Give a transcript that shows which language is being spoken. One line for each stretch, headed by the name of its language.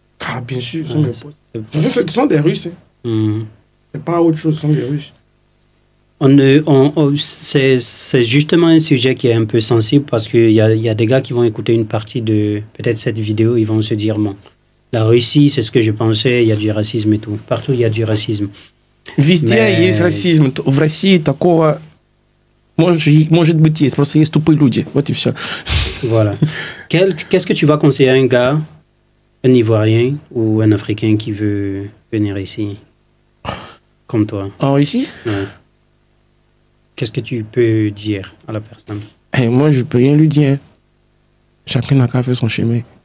French: Ah, bien sûr, ce sont mes potes. Ce sont des Russes. C'est pas autre chose, ce sont des Russes. C'est justement un sujet qui est un peu sensible parce qu'il y a des gars qui vont écouter une partie de peut-être cette vidéo, ils vont se dire, bon, la Russie, c'est ce que je pensais, il y a du racisme et tout. Partout, il y a du racisme.
Russian: Везде есть расизм. В России такого может быть есть. Просто есть тупые люди. Вот и все.
French: Voilà. Qu'est-ce que tu vas conseiller à un gars, un Ivoirien ou un Africain qui veut venir ici, comme toi? Alors ici? Ouais. Qu'est-ce que tu peux dire à la personne? Moi, je ne peux rien lui dire. Chacun n'a qu'à faire son chemin.